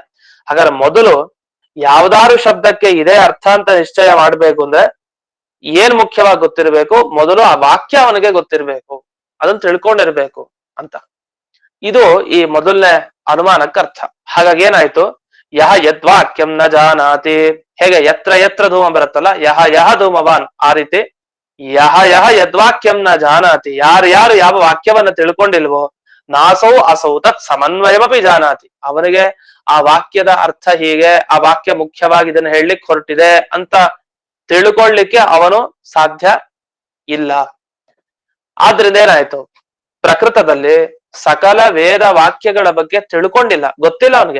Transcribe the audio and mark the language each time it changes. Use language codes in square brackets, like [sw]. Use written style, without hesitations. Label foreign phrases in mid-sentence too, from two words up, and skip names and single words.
[kn] ಹಾಗಾದ್ರೆ ಮೊದಲು ಯಾವ್ದಾರು ಶಬ್ದಕ್ಕೆ ಇದೇ ಅರ್ಥ ಅಂತ ನಿಶ್ಚಯ ಮಾಡ್ಬೇಕು ಅಂದ್ರೆ ಏನ್ ಮುಖ್ಯವಾಗಿ ಗೊತ್ತಿರ್ಬೇಕು? ಮೊದಲು ಆ ವಾಕ್ಯ ಅವನಿಗೆ ಗೊತ್ತಿರ್ಬೇಕು, ಅದನ್ನ ತಿಳ್ಕೊಂಡಿರ್ಬೇಕು ಅಂತ. ಇದು ಈ ಮೊದಲನೇ ಅನುಮಾನಕ್ಕೆ ಅರ್ಥ. ಹಾಗಾಗಿ ಏನಾಯ್ತು? [sa] ಯಹ ಯದ್ವಾಕ್ಯಂ ನ ಜಾನಾತಿ, ಹೇಗೆ ಯತ್ರ ಯತ್ರ ಧೂಮ ಬರುತ್ತಲ್ಲ, ಯಹ ಯಹ ಧೂಮವಾನ್, [kn] ಆ ರೀತಿ [sa] ಯಹ ಯಹ ಯದ್ವಾಕ್ಯಂ ನ ಜಾನಾತಿ, [kn] ಯಾರು ಯಾವ ವಾಕ್ಯವನ್ನ ತಿಳ್ಕೊಂಡಿಲ್ವೋ, [sa] ನಾಸೌ ಅಸೌ ತತ್ ಸಮನ್ವಯಮಪಿ ಜಾನಾತಿ, [kn] ಅವನಿಗೆ ಆ ವಾಕ್ಯದ ಅರ್ಥ ಹೀಗೆ, ಆ ವಾಕ್ಯ ಮುಖ್ಯವಾಗಿ ಇದನ್ನ ಹೇಳಲಿಕ್ಕೆ ಹೊರಟಿದೆ ಅಂತ ತಿಳ್ಕೊಳ್ಳಿಕ್ಕೆ ಅವನು ಸಾಧ್ಯ ಇಲ್ಲ. ಆದ್ರಿಂದ ಏನಾಯ್ತು? ಪ್ರಕೃತದಲ್ಲಿ ಸಕಲ ವೇದ ವಾಕ್ಯಗಳ ಬಗ್ಗೆ ತಿಳ್ಕೊಂಡಿಲ್ಲ, ಗೊತ್ತಿಲ್ಲ ಅವನಿಗೆ.